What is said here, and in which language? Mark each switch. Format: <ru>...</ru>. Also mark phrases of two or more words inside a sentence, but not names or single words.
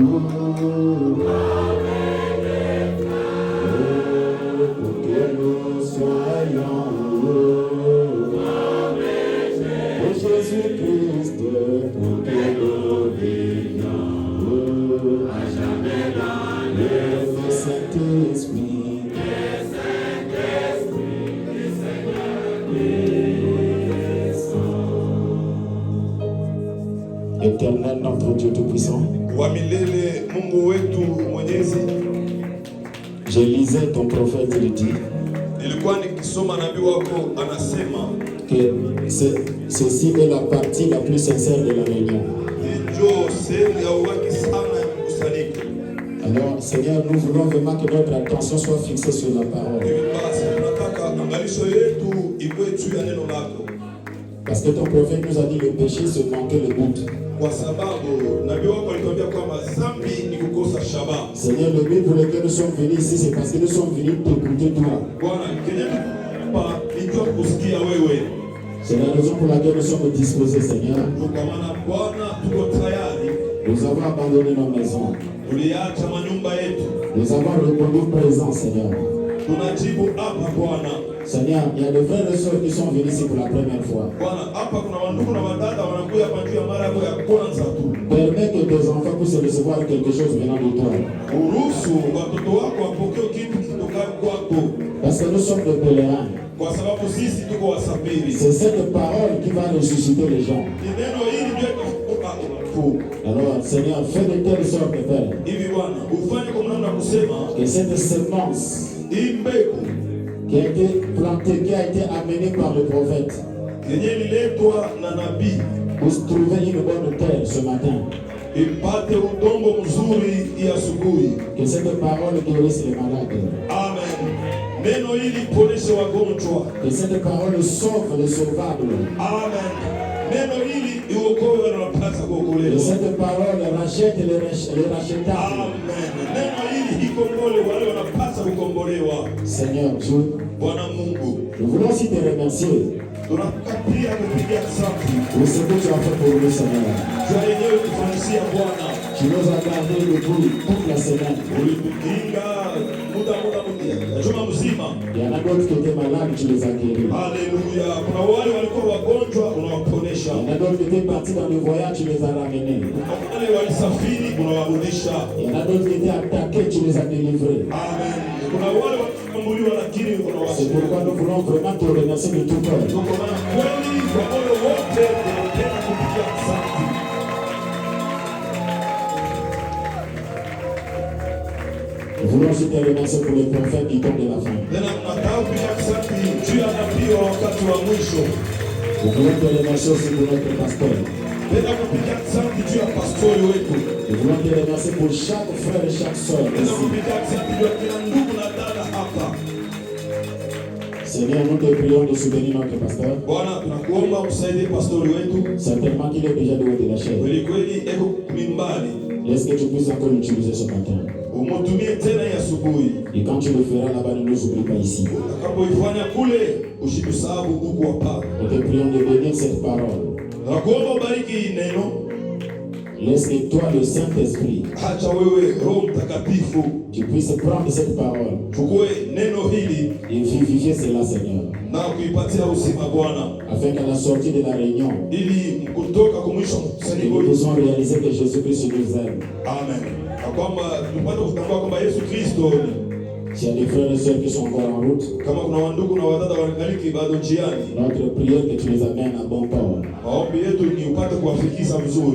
<fr>pour que nous soyons pour Jésus-Christ, pour que nous vivions à jamais dans le Saint-Esprit du Seigneur descend. Éternel notre Dieu Tout-Puissant,</fr> <sw>Wa milele Mungu wetu Mwenyezi,</sw> <fr>je lisais ton prophète, il dit</fr> <sw>nilikuwa nikisoma nabii wako anasema</sw> <fr>que ceci est la partie la plus sincère de la réunion.</fr> <sw>ndio sehemu ya uwaki sana ya mkusanyiko.</sw> <fr>Alors, Seigneur, nous voulons vraiment que notre attention soit fixée sur la parole.</fr> <sw>Hivi basi tunataka angalisho yetu iwe juu ya neno lako,</sw> <fr>Parce que ton prophète nous a dit le péché, c'est manquer le but.</fr> <sw>kwa sababu nabii wako alituambia kwamba dhambi ni kukosa shabaha.</sw> <fr>Seigneur, le but pour lequel nous sommes venus ici, c'est parce que nous sommes venus t'écouter toi.</fr> <sw>Bwana, kenye tupa nijua kusikia wewe.</sw> <fr>C'est la raison pour laquelle nous sommes disposés, Seigneur.</fr> <sw>Kwa maana Bwana tuko tayari.</sw> <fr>Nous avons abandonné nos maisons.</fr> <sw>Tuliacha manyumba yetu.</sw> <fr>Nous avons répondu présent, Seigneur.</fr> <sw>Tunajibu hapa Bwana.</sw> <fr>Seigneur, il y a des frères et sœurs qui sont venus ici pour la première fois.</fr> <sw>Bwana, hapa kuna wandugu na wadada wanakuja kwa njia mara yako ya kwanza tu.</sw> <fr>Permets que tes enfants puissent recevoir quelque chose venant de toi.</fr> <sw>Uruhusu watoto wako wapokee kitu kitokacho kwako.</sw> <fr>Parce que nous sommes des pèlerins.</fr> <sw>Kwa sababu sisi tuko wasafiri.</sw> <fr>C'est cette parole qui va ressusciter les gens.</fr> <sw>Ni neno hili ndio itafufuka watu.</sw> <fr>Alors, Seigneur, fais de telle sorte, Père,</fr> <sw>Hivi Bwana, ufanye kwa namna kusema</sw> <fr>que cette semence</fr> <sw>hii mbegu</sw> <fr>qui a été plantée, qui a été amenée par le prophète,</fr> <sw>yenye liletwa na nabii</sw> <fr>pour trouver une bonne terre ce matin.</fr> <sw>ipate udongo mzuri ya asubuhi.</sw> <fr>Que cette parole guérisse les malades. Amen.</fr> <sw>Neno hili poneshe wagonjwa.</sw> <fr>Que cette parole sauve les sauvables. Amen.</fr> <sw>Neno hili iokoe wanapasa kuokolewa.</sw> <fr>Que cette parole rachète les rachetables. Amen.</fr> <sw>Neno hili ikomboe wale wanapasa kukombolewa.</sw> <fr>Seigneur Dieu,</fr> <sw>Bwana Mungu,</sw> <fr>nous voulons aussi te remercier</fr> <sw>tunakupia kupigia asante</sw> <fr>pour ce que tu as fait pour nous, Seigneur.</fr> <sw>kwa yenyewe kufanyisia Bwana.</sw> <fr>Tu nous as gardés debout toute la semaine.</fr> <sw>Ulitukinga muda juma mzima.</sw> <fr>Il y en a d'autres qui étaient malades, tu les as guéris.</fr> <sw>Haleluya. Kuna wale walikuwa wagonjwa unawaponesha.</sw> <fr>Il y en a d'autres qui étaient partis dans le voyage, tu les as ramenés.</fr> <sw>Wale walisafiri unawarudisha.</sw> <fr>Il y en a d'autres qui étaient attaqués, tu les as délivrés. Amen.</fr> <sw>Kuna wale walikambuliwa lakini unawasaidia.</sw> <fr>C'est pourquoi nous voulons vraiment te remercier de tout cœur.</fr> <sw>Kwa maana kweli kwa moyo wote tunapenda kupigia asante.</sw> <fr>Nous voulons aussi te remercier pour les prophètes du temps de la fin.</fr> <sw>Tena tunataka kupigia asante juu ya nabii wa wakati wa mwisho.</sw> <fr>Nous voulons te remercier aussi pour notre pasteur.</fr> <sw>Tena kupigia asante juu ya pastori wetu.</sw> <fr>Nous voulons te remercier pour chaque frère et chaque soeur</fr> <sw>Tena</sw> <fr>ici.</fr> <sw>kupigia asante juu ya kila ndugu na dada hapa.</sw> <fr>Seigneur, nous te prions de soutenir notre pasteur.</fr> <sw>Bwana, tunakuomba usaidie pastori wetu.</sw> <fr>Certainement qu'il est déjà de la chair.</fr> <sw>Kweli kweli eko mimbali.</sw> <fr>Laisse que tu puisses encore l'utiliser ce matin.</fr> <sw>Umutumie tena ya asubuhi.</sw> <fr>Et quand tu le feras là-bas, ne nous oublie pas ici.</fr> <sw>Utakapoifanya kule usitusahau huku hapa.</sw> <fr>Nous te prions de bénir cette parole.</fr> <sw>Nakuomba ubariki hii neno.</sw> <fr>Laisse que toi, le Saint-Esprit,</fr> <sw>Acha wewe Roho Mtakatifu</sw> <fr>tu puisses prendre cette parole</fr> <sw>chukue neno hili</sw> <fr>et vivifier cela, Seigneur,</fr> <sw>na kuipatia uzima Bwana,</sw> <fr>afin qu'à la sortie de la réunion,</fr> <sw>ili kutoka kwa mwisho</sw> <fr>nous</fr> <sw>mkusanyiko.</sw> <fr>puissions réaliser que Jésus-Christ nous aime. Amen.</fr> <sw>Na kwamba tupate kutambua kwamba Yesu Kristo,</sw> <fr>S'il y a des frères et sœurs qui sont encore en route,</fr> <sw>kama kuna wandugu na wadada wangaliki bado njiani,</sw> <fr>notre prière que tu les amènes à bon port.</fr> <sw>maombi yetu ni upate kuwafikisha vizuri.</sw>